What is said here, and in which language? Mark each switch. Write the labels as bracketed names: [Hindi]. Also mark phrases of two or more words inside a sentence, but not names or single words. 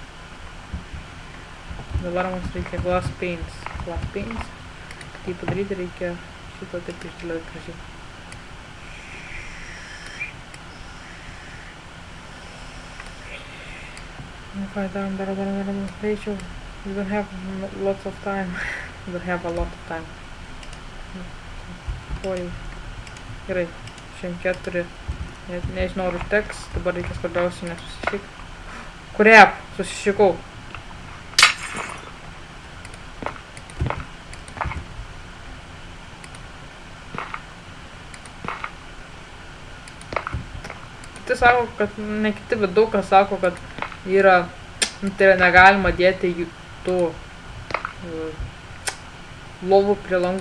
[Lithuanian] Dabar mums reikia [English] glass paints. [Lithuanian] Tai padaryti reikia šito taip išdėlioti gražiai. Okay, darom. Greičiau. [English] We don't have lots of time. We don't have a lot of time. [Lithuanian] Oi. Gerai. 4. Nežinau, ar užteks. Dabar reikia svarbiausiai nesusišik. Kuriap? Susišikau. Kiti sako, kad ne kiti, bet daug kas sako, kad yra, tai yra negalima dėti tų lovų prie langų.